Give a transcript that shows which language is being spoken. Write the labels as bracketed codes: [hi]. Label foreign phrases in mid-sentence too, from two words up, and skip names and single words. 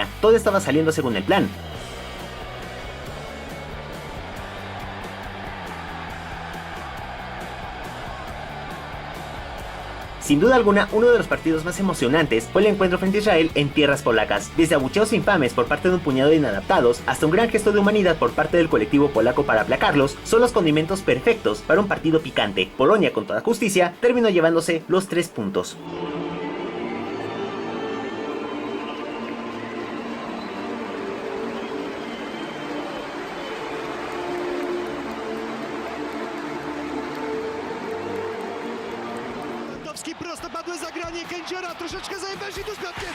[es] Todo estaba saliendo según el plan. Sin duda alguna, uno de los partidos más emocionantes fue el encuentro frente a Israel en tierras polacas. Desde abucheos infames por parte de un puñado de inadaptados, hasta un gran gesto de humanidad por parte del colectivo polaco para aplacarlos, son los condimentos perfectos para un partido picante. Polonia, con toda justicia, terminó llevándose los 3 puntos. [pl] Prostopadłe zagranie Kędziora, troszeczkę zajebać i tu z Piątkiem!